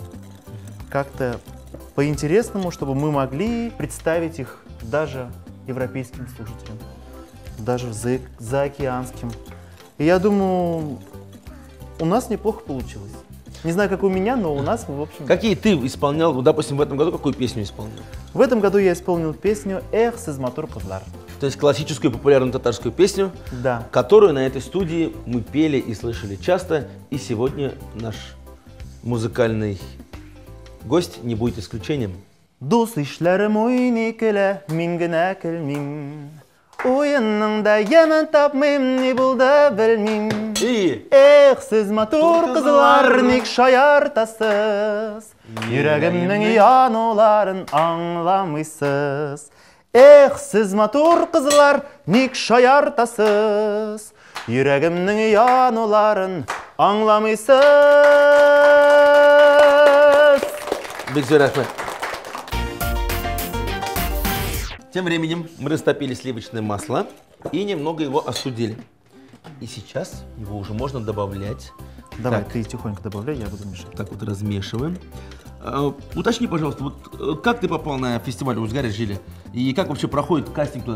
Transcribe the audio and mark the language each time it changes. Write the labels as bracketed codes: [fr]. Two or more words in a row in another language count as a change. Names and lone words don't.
[ru] Как-то по-интересному, чтобы мы могли представить их даже европейским слушателям, даже заокеанским. И я думаю, у нас неплохо получилось. Не знаю, как у меня, но у нас, в общем... Какие ты исполнял, допустим, в этом году какую песню исполнил? В этом году я исполнил песню «Эх, сез матур кызлар». То есть классическую популярную татарскую песню, Да. которую на этой студии мы пели и слышали часто. И сегодня наш музыкальный гость не будет исключением. [tt] Дус ишләрем уйный көлә, мин генә көлмим. Уенның да яман тапмыйм, ни булды белмим. [ru] И [tt] Эх, сез матур кызлар, ник шаяртасыз. Йөрәгемнең януларын аңламыйсыз. Эх, сез матур кызлар, ник шаяртасыз. Йөрәгемнең януларын аңламыйсыз. [ru] Бекзор Ахмед. Тем временем мы растопили сливочное масло и немного его остудили. И сейчас его уже можно добавлять. Давай, Так. ты тихонько добавляй, я буду мешать. Так вот размешиваем. Уточни, пожалуйста, вот как ты попал на фестиваль «Узгарь жили» и как вообще проходит кастинг туда?